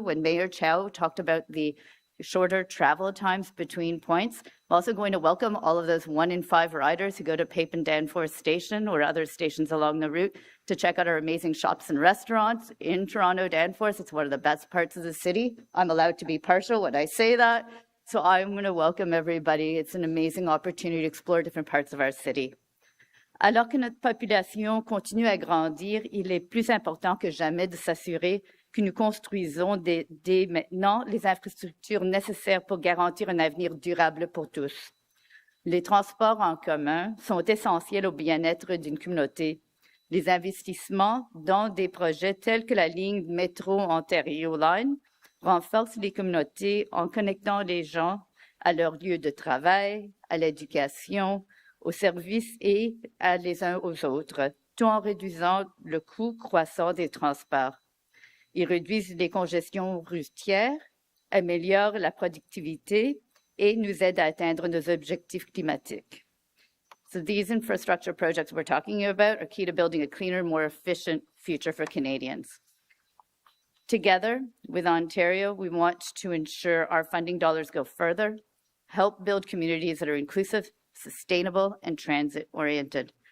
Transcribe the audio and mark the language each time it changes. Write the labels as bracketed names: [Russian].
[English] When Mayor Chow talked about the shorter travel times between points, I'm also going to welcome all of those 1 in 5 riders who go to Pape and Danforth Station or other stations along the route to check out our amazing shops and restaurants in Toronto Danforth. It's one of the best parts of the city. I'm allowed to be partial when I say that. So I'm going to welcome everybody. It's an amazing opportunity to explore different parts of our city. [French] Alors que notre population continue à grandir, il est plus important que jamais de s'assurer que nous construisons dès maintenant les infrastructures nécessaires pour garantir un avenir durable pour tous. Les transports en commun sont essentiels au bien-être d'une communauté. Les investissements dans des projets tels que la ligne métro Ontario Line renforcent les communautés en connectant les gens à leur lieu de travail, à l'éducation, aux services et les uns aux autres, tout en réduisant le coût croissant des transports. Ils réduisent les congestions routières, améliorent la productivité et nous aident à atteindre nos objectifs climatiques. [English] So these infrastructure projects we're talking about are key to building a cleaner, more efficient future for Canadians. Together with Ontario, we want to ensure our funding dollars go further, help build communities that are inclusive, sustainable, and transit-oriented.